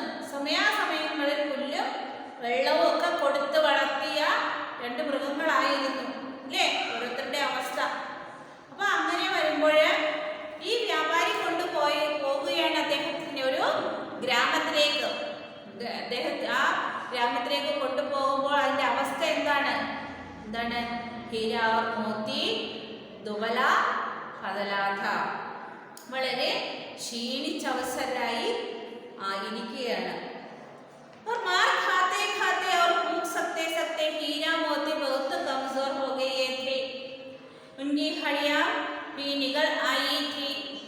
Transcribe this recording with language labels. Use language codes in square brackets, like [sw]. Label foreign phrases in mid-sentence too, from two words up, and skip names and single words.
[ml] സമയാസമയങ്ങളിൽ പുല്ലും വെള്ളവും ഒക്കെ കൊടുത്ത് വളർത്തിയ രണ്ട് മൃഗങ്ങളായിരുന്നു അല്ലേ ഓരോരുത്തരുടെ അവസ്ഥ. അപ്പൊ അങ്ങനെ വരുമ്പോൾ ഈ വ്യാപാരി പോകുകയാണ് അദ്ദേഹത്തിന്റെ ഒരു ഗ്രാമത്തിലേക്ക്. ആ ഗ്രാമത്തിലേക്ക് കൊണ്ടുപോകുമ്പോൾ അതിന്റെ അവസ്ഥ എന്താണ്? [hi] ഹീര और मोती दुबला पतला था. [ml] വളരെ ക്ഷീണിച്ചവസരായി ഇരിക്കുകയാണ്. [hi] और मार खाते खाते और भूख सकते सकते हीरा मोती बहुत कमजोर हो गए थे. उनकी हड्डियां भी निकल आई थी.